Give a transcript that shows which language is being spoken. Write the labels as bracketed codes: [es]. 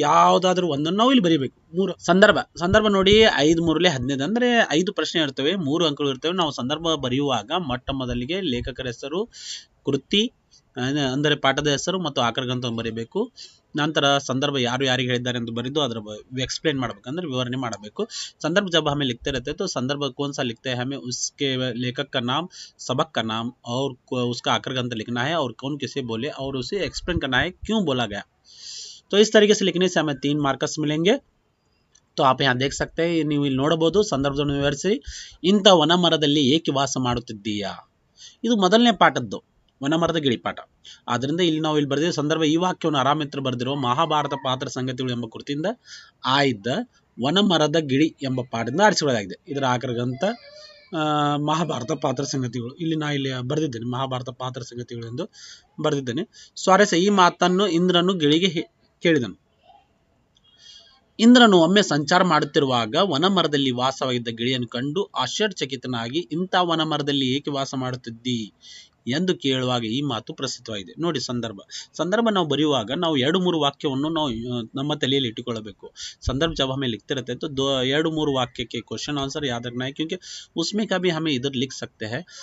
[kn] ಯಾವುದಾದ್ರೂ ಒಂದನ್ನು ನಾವು ಇಲ್ಲಿ ಬರೀಬೇಕು. ಮೂರು ಸಂದರ್ಭ ನೋಡಿ 5 3 15 ಅಂದ್ರೆ 5 ಪ್ರಶ್ನೆ ಇರ್ತವೆ, 3 ಅಂಕಗಳು ಇರ್ತವೆ. ನಾವು ಸಂದರ್ಭ ಬರೆಯುವಾಗ ಮೊಟ್ಟ ಮೊದಲಿಗೆ ಲೇಖಕರ ಹೆಸರು, ಕೃತಿ ಅಂದರೆ ಪಾಠದ ಹೆಸರು ಮತ್ತು ಆಕರಗಂತ ಬರೀಬೇಕು. ನಂತರ ಸಂದರ್ಭ ಯಾರು ಯಾರಿಗೆ ಹೇಳಿದ್ದಾರೆ ಅಂತ ಬರೆದು ಅದರ एक्सप्लेन ಮಾಡಬೇಕು, ಅಂದ್ರೆ ವಿವರಣೆ ಮಾಡಬೇಕು. [hi] संदर्भ जब हमें लिखते रहते हैं तो संदर्भ कौन सा लिखते हैं, हमें उसके लेखक का नाम, सबक का नाम और उसका आकरगंत लिखना है और कौन किसे बोले और उसे एक्सप्लेन करना है क्यों बोला गया. तो इस तरीके से लिखने से हमें 3 मार्क्स मिलेंगे. तो आप यहाँ देख सकते हैं, [kn] ನೀವು ಇಲ್ಲಿ ನೋಡಬಹುದು. ಸಂದರ್ಭವನ್ನು ವಿವರಿಸಿ. ಇಂಥ ವನಮರದಲ್ಲಿ ಏಕೆ ವಾಸ ಮಾಡುತ್ತಿದ್ದೀಯಾ, ಇದು ಮೊದಲನೇ ಪಾಠದ್ದು ವನಮರದ ಗಿಳಿ ಪಾಠ. ಆದ್ದರಿಂದ ಇಲ್ಲಿ ನಾವು ಇಲ್ಲಿ ಬರೆದಿರುವ ಸಂದರ್ಭ ಈ ವಾಕ್ಯವನ್ನು ಆರಾಮಿತ್ರ ಬರೆದಿರುವ ಮಹಾಭಾರತ ಪಾತ್ರ ಸಂಗತಿಗಳು ಎಂಬ ಕೃತಿಯಿಂದ ಆಯ್ದ ವನಮರದ ಗಿಳಿ ಎಂಬ ಪಾಠದಿಂದ ಆರಿಸಿಕೊಳ್ಳಲಾಗಿದೆ. ಇದರ ಆಕರಗಂತ ಮಹಾಭಾರತ ಪಾತ್ರ ಸಂಗತಿಗಳು. ಇಲ್ಲಿ ಬರೆದಿದ್ದೇನೆ ಮಹಾಭಾರತ ಪಾತ್ರ ಸಂಗತಿಗಳು ಎಂದು ಬರೆದಿದ್ದೇನೆ. ಸ್ವಾರಸ್ಯ, ಈ ಮಾತನ್ನು ಇಂದ್ರನು ಗಿಳಿಗೆ ಕೇಳಿದನು. ಇಂದ್ರನು ಒಮ್ಮೆ ಸಂಚಾರ ಮಾಡುತ್ತಿರುವಾಗ ವನಮರದಲ್ಲಿ ವಾಸವಾಗಿದ್ದ ಗಿಳಿಯನ್ನು ಕಂಡು ಆಶ್ಚರ್ಯಚಕಿತನಾಗಿ, ಇಂಥ ವನಮರದಲ್ಲಿ ಏಕೆ ವಾಸ ಮಾಡುತ್ತಿದ್ದಿ ಎಂದು ಕೇಳುವಾಗ ಈ ಮಾತು ಪ್ರಸ್ತುತವಾಗಿದೆ. ನೋಡಿ ಸಂದರ್ಭ ನಾವು ಬರೆಯುವಾಗ ನಾವು 2-3 ವಾಕ್ಯವನ್ನು ನಾವು ನಮ್ಮ ತಲೆಯಲ್ಲಿ ಇಟ್ಟುಕೊಳ್ಳಬೇಕು. [hi] संदर्भ जब हमें लिखते रहते हैं तो 2-3 वाक्य के क्वेश्चन आंसर याद रखना है, क्योंकि उसमें का भी हमें इधर लिख सकते हैं.